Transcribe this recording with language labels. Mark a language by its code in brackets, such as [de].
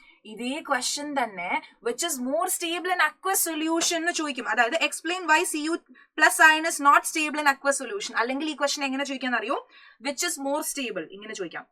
[ml] ഇതേ ക്വസ്റ്റ്യൻ തന്നെ [en] which is more stable in aqueous solution [ml] എന്ന് ചോദിക്കും. [en] അതായത് explain why Cu+ ion is not stable in aqueous solution. [ml] അല്ലെങ്കിൽ ഈ ക്വസ്റ്റ്യൻ എങ്ങനെ ചോദിക്കാൻ അറിയോ? [en] which is more stable [ml] ഇങ്ങനെ ചോദിക്കാം.